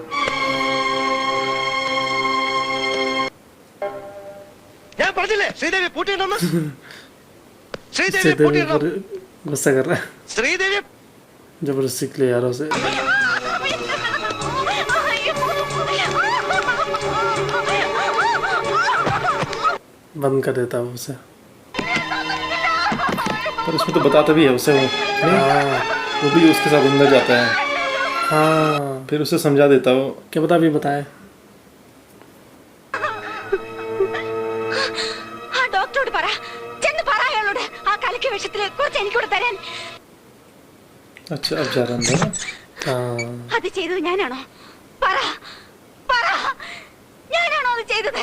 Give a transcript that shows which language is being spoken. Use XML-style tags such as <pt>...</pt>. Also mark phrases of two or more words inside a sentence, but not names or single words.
<ml>ഞാൻ പറഞ്ഞില്ലേ ശ്രീദേവി പൂട്ടിയിട്ടെന്ന്. ശ്രീദേവി പൂട്ടിയിടണം.</ml> <hi>गुस्सा कर रहा है ശ്രീദേവി जबरदस्ती के लिए यार उसे बंद कर देता है उसे। पर उसमें तो बताता भी है उसे वो, हाँ वो भी उसके साथ अंदर जाता है, हाँ फिर उसे समझा देता वो। क्या पता अभी बताए।</hi> <ml>ആ ഡോക്ടറോട് പറ, ചെന്ന് പറ അയാളോട് ആ കലക്കിയ വിഷത്തില് കുറച്ച് എനിക്കൂടെ തരാൻ.</ml> <hi>अच्छा अब जा रहा अंदर। हाँ</hi> <ml>അത് ചെയ്തത് ഞാനാണോ? പറ പറ, ഞാനാണോ അത് ചെയ്തത്?</ml>